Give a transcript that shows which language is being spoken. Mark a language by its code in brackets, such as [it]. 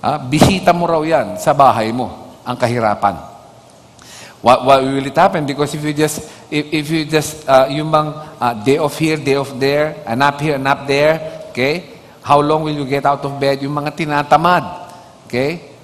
[tl] Bisita mo raw yan sa bahay mo, ang kahirapan. [en] What will it happen? Because if you just [tl] yung bang [en] day off here, day off there, a nap here, a nap there, okay? How long will you get out of bed? [tl] Yung mga tinatamad, okay?